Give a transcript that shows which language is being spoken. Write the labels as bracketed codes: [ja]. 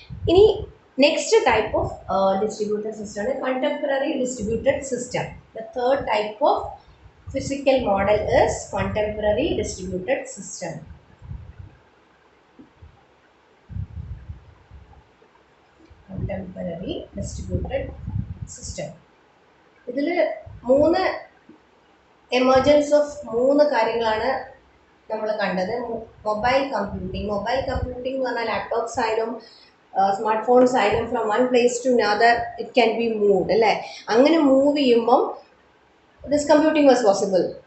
[ml] ഇനി [en] Next type of distributed system ആണ് contemporary distributed system. The third type of physical model is contemporary distributed system. Contemporary distributed system. [ml] ഇതിൽ മൂന്ന് emergence of മൂന്ന് കാര്യങ്ങളാണ് നമ്മൾ കണ്ടത്. മൊബൈൽ കമ്പ്യൂട്ടിംഗ് എന്ന് പറഞ്ഞാൽ ലാപ്ടോപ്സ് ആയാലും സ്മാർട്ട് ഫോൺസ് ആയാലും [en] from one place to another it can be moved [ml] അല്ലേ. അങ്ങനെ മൂവ് ചെയ്യുമ്പം [en] This computing was possible.